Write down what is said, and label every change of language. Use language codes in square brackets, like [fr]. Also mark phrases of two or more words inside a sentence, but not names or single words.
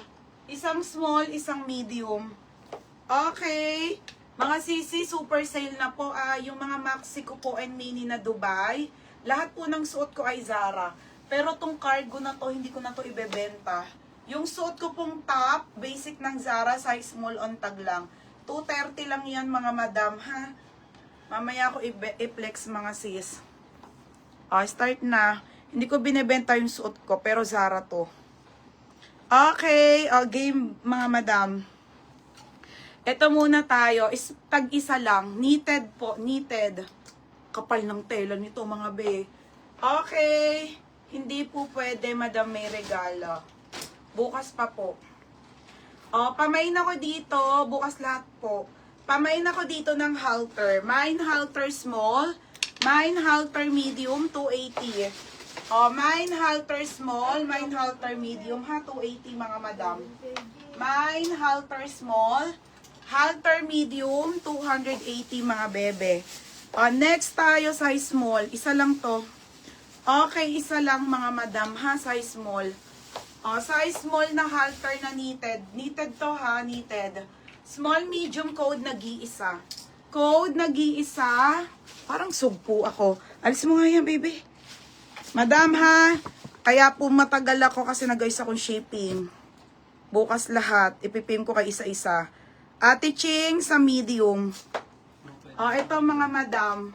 [tl] Isang small, isang medium. Okay. Mga sisi, [en] super sale [tl] na po. Yung mga maxi ko po and mini na Dubai. Lahat po ng suot ko ay Zara. Pero tong cargo na to, hindi ko na to ibebenta. Yung suot ko pong top, basic ng Zara, [en] size small on tag lang. [tl] 230 lang yan mga madam, ha? Mamaya ako i-flex mga sis. Start na. Hindi ko binebenta yung suot ko, pero Zara to. Okay, game mga madam. Ito muna tayo, tag-isa lang. Knitted po, knitted. Kapal ng tela nito mga be. Okay, hindi po pwede madam, may regalo. Bukas pa po. Pamain ako dito, bukas lahat po. Pamain ako dito ng halter. [en] Mine halter small, mine halter medium, 280. Mine halter small, mine halter medium, ha, 280 mga madam. Mine halter small, halter medium, 280 mga bebe. [tl] Next tayo, [en] size small. [tl] Isa lang to. Okay, isa lang mga madam, ha, [en] size small. Size small [tl] na halter na knitted. Knitted to ha, knitted. [en] Small, medium, [tl] code nag-iisa. Code nag-iisa. Parang sugpo ako. Alis mo nga yan, baby. Madam ha, kaya po matagal ako kasi nag-ayos akong shipping. Bukas lahat, ipipim ko kay isa-isa. Ate Ching sa medium. Ito mga madam.